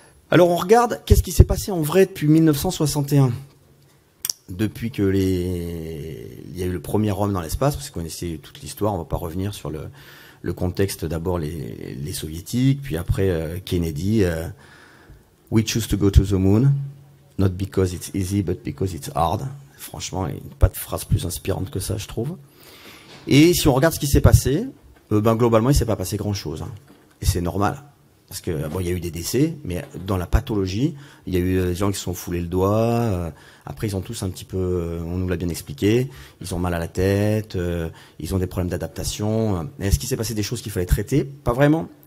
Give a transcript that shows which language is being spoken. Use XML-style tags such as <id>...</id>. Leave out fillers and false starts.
<fr>Alors on regarde qu'est-ce qui s'est passé en vrai depuis 1961. Depuis que il y a eu le premier homme dans l'espace, parce que vous connaissez toute l'histoire, on va pas revenir sur le contexte, d'abord les soviétiques, puis après Kennedy...</fr> <en>We choose to go to the moon, not because it's easy, but because it's hard.</en> <fr>Franchement, il n'y a pas de phrase plus inspirante que ça, je trouve. Et si on regarde ce qui s'est passé, globalement, il ne s'est pas passé grand-chose. Et c'est normal. Parce que bon, il y a eu des décès, mais dans la pathologie, il y a eu des gens qui se sont foulés le doigt. Après, ils ont tous un petit peu, on nous l'a bien expliqué, ils ont mal à la tête, ils ont des problèmes d'adaptation. Est-ce qu'il s'est passé des choses qu'il fallait traiter? Pas vraiment.</fr>